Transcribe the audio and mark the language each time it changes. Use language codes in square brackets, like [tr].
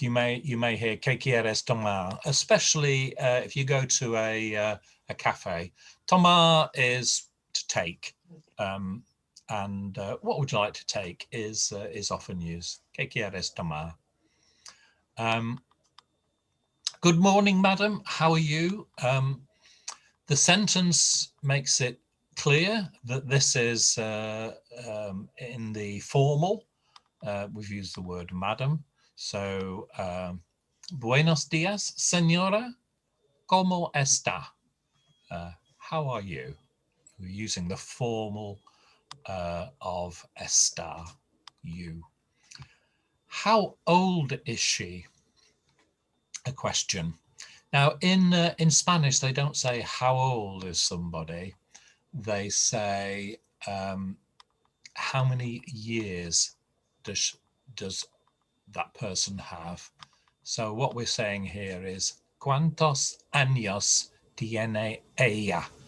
[en] You may hear [es] ¿Qué quieres tomar? [en] Especially if you go to a cafe. Tomar is to take, and what would you like to take is often used. [es] ¿Qué quieres tomar? [en] Good morning, madam. How are you? The sentence makes it clear that this is in the formal. We've used the word madam. So, [es] buenos dias, señora. ¿Cómo está? [en] How are you? We're using the formal of estar, you. How old is she? A question. Now, in Spanish, they don't say how old is somebody. They say how many years does that person have? So what we're saying here is [es] ¿Cuántos años tiene ella?